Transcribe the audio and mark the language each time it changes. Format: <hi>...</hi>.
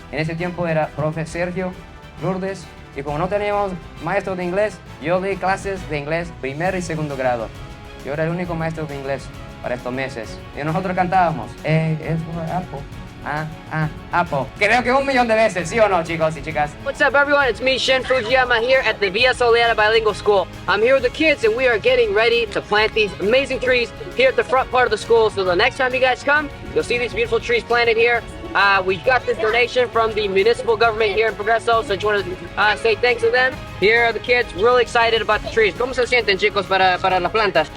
<es>En ese tiempo era profe Sergio Lourdes y como no teníamos maestro de inglés, yo di clases de inglés primer y segundo grado. Yo era el único maestro de inglés para estos meses. Y nosotros cantábamos, es Apple. Apple. Creo que 1.000.000 de veces, ¿sí o no, chicos y chicas?</es> <en>What's up, everyone? It's me, Shin Fujiyama, here at the Villa Soleada Bilingual School. I'm here with the kids, and we are getting ready to plant these amazing trees here at the front part of the school. So the next time you guys come, you'll see these beautiful trees planted here. We got this donation from the municipal government here in Progreso, so I just want to say thanks to them. Here are the kids, really excited about the trees.</en> <es>¿Cómo se sienten, chicos, para las plantas?</es>